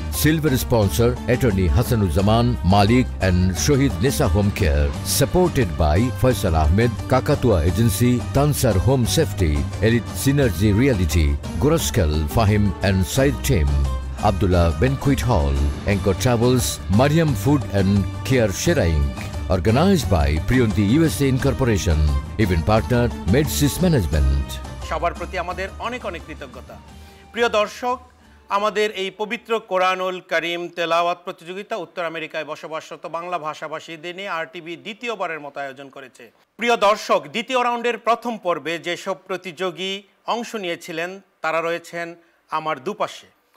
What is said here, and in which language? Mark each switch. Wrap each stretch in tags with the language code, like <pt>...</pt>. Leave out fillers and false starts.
<en>Silver sponsor attorney Hasanuzzaman Malik and Shahid Nesa home care. Supported by Faisal Ahmed, Kakatua agency, Tansar home safety, elite synergy reality, গোরস্কেল Fahim and Saeed team, Abdullah Banquet Hall, Anchor Travels, Mariam Food and Care Shera Inc. Organized by Priyanti USA Incorporation. Event partner Medsys Management.</en> <bn>সবার প্রতি আমাদের অনেক অনেক কৃতজ্ঞতা। প্রিয় দর্শক, আমাদের এই পবিত্র কোরআনুল কারীম তেলাওয়াত প্রতিযোগিতা উত্তর আমেরিকায় বসবাসরত বাংলা ভাষাভাষীদের নিয়ে আরটিভি দ্বিতীয়বারের মতো আয়োজন করেছে। প্রিয় দর্শক, দ্বিতীয় রাউন্ডের প্রথম পর্বে যেসব প্রতিযোগী অংশ নিয়েছিলেন তারা রয়েছেন আমার দুপাশে।</bn>